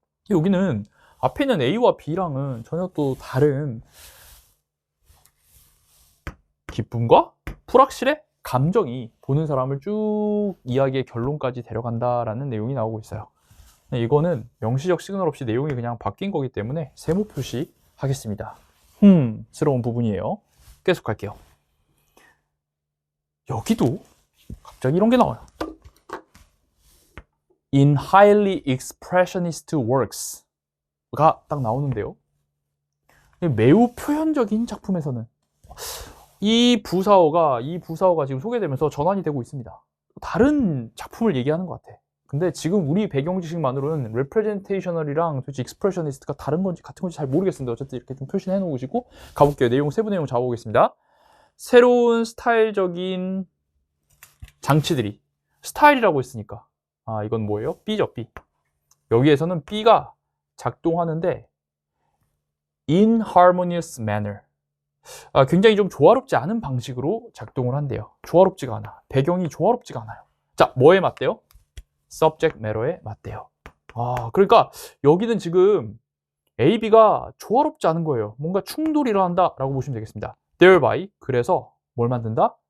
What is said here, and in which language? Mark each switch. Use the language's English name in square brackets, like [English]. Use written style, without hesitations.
[Korean] 여기는 앞에 있는 A와 B랑은 전혀 또 다른 기쁨과 불확실의 감정이 보는 사람을 쭉 이야기의 결론까지 데려간다라는 내용이 나오고 있어요. 이거는 명시적 시그널 없이 내용이 그냥 바뀐 거기 때문에 세모 표시하겠습니다. 스러운 부분이에요. 계속 갈게요. 여기도 갑자기 이런 게 나와요. [English] In highly expressionist works가 [Korean] 딱 나오는데요. 매우 표현적인 작품에서는 이 부사어가 지금 소개되면서 전환이 되고 있습니다. 다른 작품을 얘기하는 것 같아. 근데 지금 우리 배경 지식만으로는 representational이랑 도대체 expressionist가 다른 건지 같은 건지 잘 모르겠습니다. 어쨌든 이렇게 좀 표시를 해놓으시고 가볼게요. 내용 세부 내용 잡아보겠습니다. 새로운 스타일적인 장치들이 스타일이라고 했으니까 이건 뭐예요? B죠, B. 여기에서는 B가 작동하는데 [English] in harmonious manner. [Korean] 굉장히 좀 조화롭지 않은 방식으로 작동을 한대요. 조화롭지가 않아. 배경이 조화롭지가 않아요. 자, 뭐에 맞대요? subject matter에 맞대요. 그러니까 여기는 지금 A, B가 조화롭지 않은 거예요. 뭔가 충돌이 일어난다 라고 보시면 되겠습니다. thereby, 그래서 뭘 만든다?